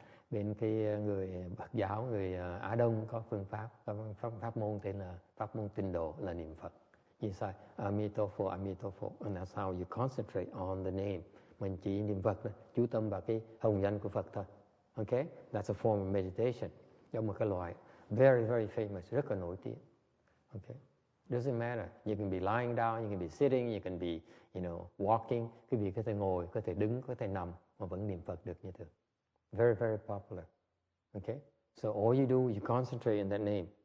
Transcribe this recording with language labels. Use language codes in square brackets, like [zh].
[vi] Bên cái người Phật giáo, người Á Đông có phương pháp, pháp môn tên là pháp môn tịnh độ là niệm Phật. [en] You say Amitofo, Amitofo, and that's how you concentrate on the name. [vi] Mình chỉ niệm Phật, chú tâm vào cái hồng danh của Phật thôi. [en] Okay? That's a form of meditation. [vi] Đó một cái loại [en] very, very famous, [vi] rất là nổi tiếng. [en] Okay? Doesn't matter. You can be lying down, you can be sitting, you can be, walking. [vi] Quý vị có thể ngồi, có thể đứng, có thể nằm mà vẫn niệm Phật được như thường. [en] Very, very popular. Okay? So all you do, you concentrate on that name.